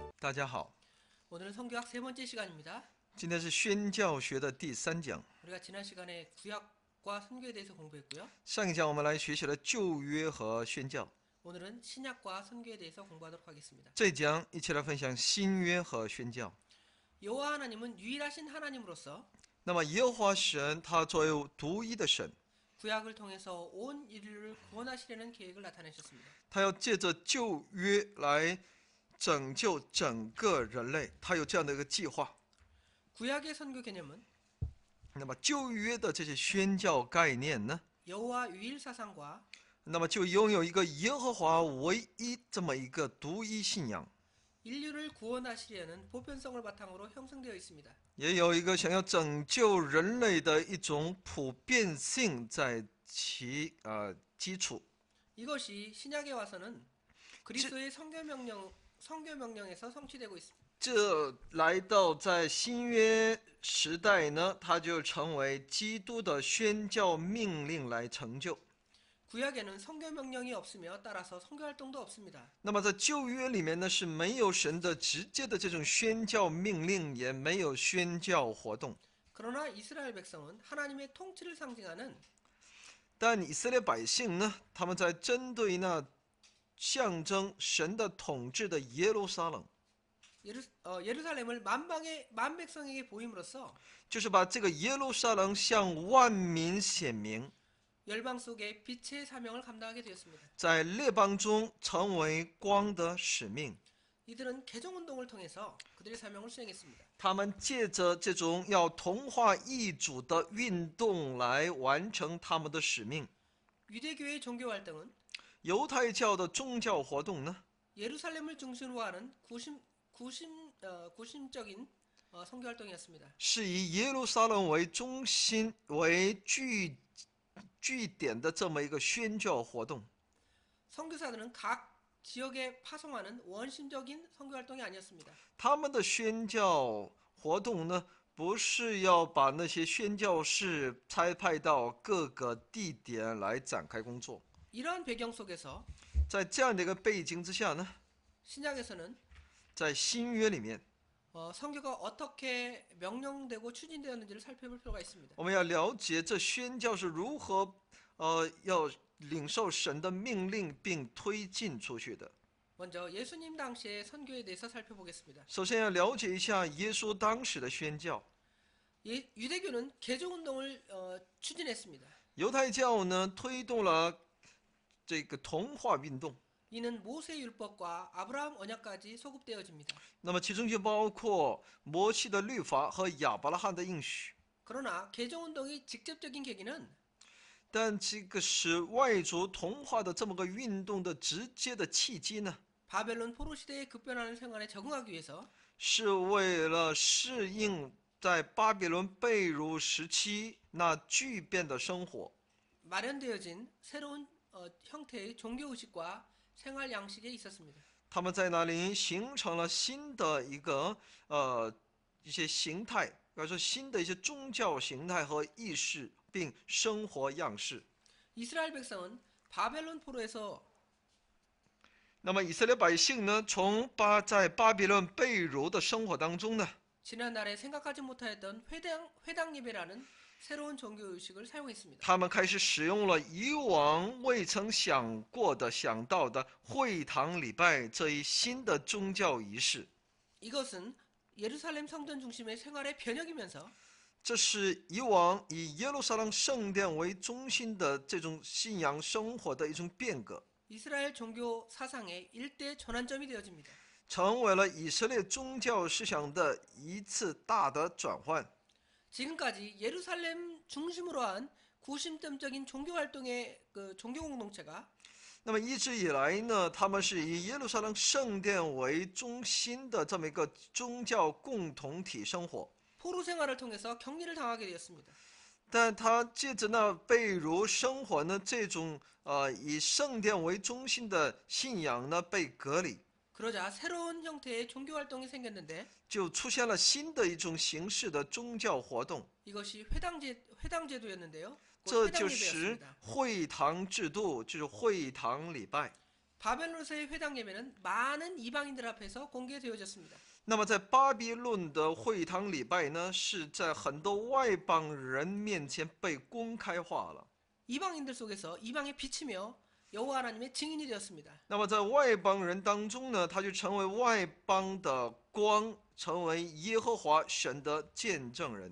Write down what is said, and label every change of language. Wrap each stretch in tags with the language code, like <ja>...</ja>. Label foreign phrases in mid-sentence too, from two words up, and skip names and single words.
<zh>大家好，</zh> <ko>오늘은 성교학 세 번째 시간입니다.</ko> <zh>今天是宣教学的第3讲。</zh> <ko>우리가 지난 시간에 구약과 선교에 대해서 공부했고요.</ko> <zh>上一讲我们来学习了旧约和宣教，</zh> <ko>오늘은 신약과 선교에 대해서 공부하도록 하겠습니다.</ko> <zh>这一讲一起来分享新约和宣教。</zh> <ko>여호와 하나님은 유일하신 하나님으로서</ko> <zh>那么耶和华神他作为独一的神，</zh> <ko>구약을 통해서 온 인류를 구원하시려는 계획을 나타내셨습니다.</ko> <zh>他要借着旧约来拯救整个人类，他有这样的一个计划。</zh> <ko>구약의 선교 개념은</ko> <zh>那么旧约的这些宣教概念呢，</zh> <ko>여호와 유일 사상과</ko> <zh>那么就拥有一个耶和华唯一这么一个独一信仰，</zh> <ko>인류를 구원하시려는 보편성을 바탕으로 형성되어 있습니다.</ko> <zh>也有一个想要拯救人类的一种普遍性在其基础。</zh> <ko>이것이 신약에 와서는 그리스도의 선교 명령에서 성취되고 있습니다.</ko> <zh>这来到在新约时代呢，它就成为基督的宣教命令来成就。</zh> <ko>구약에는 선교 명령이 없으며 따라서 선교 활동도 없습니다.</ko> <zh>那么在旧约里面呢，是没有神的直接的这种宣教命令，也没有宣教活动。</zh> <ko>그러나 이스라엘 백성은 하나님의 통치를 상징하는</ko> <zh>但以色列百姓呢，他们在针对那象征神的统治的耶路撒冷，</zh> <ko>예루살렘을 만 백성에게 보임으로써</ko> <zh>就是把这个耶路撒冷向万民显明，</zh> <ko>열방 속에 빛의 사명을 감당하게 되었습니다.</ko> <zh>在列邦中成为光的使命。</zh> <ko>이들은 개종 운동을 통해서 그들의 사명을 수행했습니다.</ko> <zh>他们借着这种要同化异主的运动来完成他们的使命。</zh> <ko>유대교의 종교 활동은</ko> <zh>犹太教的宗教活动呢，</zh> <ko>예루살렘을 중심으로 하는 구심적인 선교 활동이었습니다.</ko> <zh>是以耶路撒冷为中心为据点的这么一个宣教活动。</zh> <ko>선교사들은 각 지역에 파송하는 원심적인 선교 활동이 아니었습니다.</ko> <zh>他们的宣教活动呢，不是要把那些宣教士差派到各个地点来展开工作。</zh> <ko>이러한 배경 속에서</ko> <zh>在这样的一个背景之下呢，</zh> <ko>신약에서는</ko> <zh>在新约里面，</zh> <ko>선교가 어떻게 명령되고 추진되었는지를 살펴볼 필요가 있습니다.</ko> <zh>我们要了解这宣教是如何要领受神的命令并推进出去的。</zh> <ko>먼저 예수님 당시의 선교에 대해서 살펴보겠습니다.</ko> <zh>首先要了解一下耶稣当时的宣教。</zh> <ko>유대교는 개종 운동을 추진했습니다.</ko> <zh>犹太教呢推动了这个同化运动，</zh> <ko>이는 모세 율법과 아브라함 언약까지 소급되어집니다.</ko> <zh>那么其中就包括摩西的律法和亚伯拉罕的应许。</zh> <ko>그러나 개종 운동이 직접적인 계기는</ko> <zh>但这个使外族同化的这么个运动的直接的契机呢，</zh> <ko>바벨론 포로 시대에 급변하는 생활에 적응하기 위해서</ko> <zh>是为了适应在巴比伦被掳时期那巨变的生活，</zh> <ko>마련되어진 새로운 형태의 종교 의식과 생활 양식에 있었습니다.</ko> <zh>他们在那里形成了新的一些形态，或者说新的一些宗教形态和意识，并生活样式。</zh> <ko>이스라엘 백성은 바벨론 포로에서</ko> <zh>那么以色列百姓呢，在巴比伦被掳的生活当中呢，</zh> <ko>지난날에 생각하지 못하였던 회당 예배라는 새로운 종교 의식을 사용했습니다.</ko> <zh>他们开始使用了以往未曾想到的会堂礼拜这一新的宗教仪式。</zh> <ko>이것은 예루살렘 성전 중심의 생활의 변혁이면서</ko> <zh>这是以往以耶路撒冷圣殿为中心的这种信仰生活的一种变革，</zh> <ko>이스라엘 종교 사상의 일대 전환점이 되어집니다.</ko> <zh>成为了以色列宗教思想的一次大的转换。</zh> <ko>지금까지 예루살렘 중심으로 한 구심점적인 종교 활동의 종교 공동체가</ko> <zh>那么一直以来呢，他们是以耶路撒冷圣殿为中心的这么一个宗教共同体生活。</zh> <ko>포로 생활을 통해서 격리를 당하게 되었습니다.</ko> <zh>但他借着那被掳生活呢，这种以圣殿为中心的信仰呢被隔离，</zh> <ko>그러자 새로운 형태의 종교 활동이 생겼는데</ko> <zh>就出现了新的一种形式的宗教活动。</zh> <ko>이것이 회당 제도였는데요.</ko> <zh>这就是会堂制度，就是会堂礼拜。</zh> <ko>바벨론에서의 회당 예배는 많은 이방인들 앞에서 공개되어졌습니다.</ko> <zh>那么在巴比伦的会堂礼拜呢，是在很多外邦人面前被公开化了。</zh> <ko>이방인들 속에서 이방의 빛이며 여호와 하나님의 증인이 되었습니다.</ko> <zh>那么在外邦人当中呢，他就成为外邦的光，成为耶和华神的见证人。</zh>